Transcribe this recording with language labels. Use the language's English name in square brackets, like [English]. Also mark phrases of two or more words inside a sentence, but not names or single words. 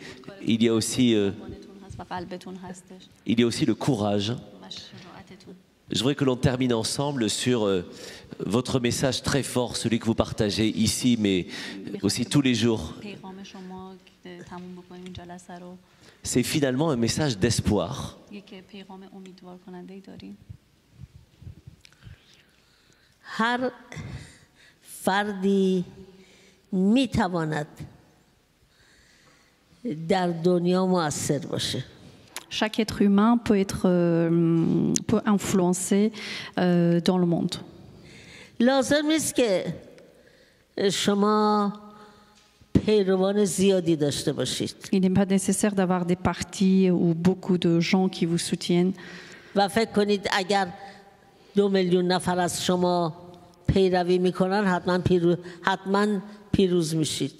[French] Il y a aussi le courage. Je voudrais que l'on termine ensemble sur votre message très fort, celui que vous partagez ici, mais aussi tous les jours. C'est finalement un message d'espoir. [Persian] هر فردی میتواند در دنیا مؤثر باشه. [French] Chaque être humain peut influencer dans le monde. [Persian] لازم نیست که شما پیروان زیادی داشته باشید. [French] Il n'est pas nécessaire d'avoir des partis ou beaucoup de gens qui vous soutiennent. [Persian] و فکر کنید اگر 2 میلیون نفر از شما پیروی میکنن حتما پیروز میشید.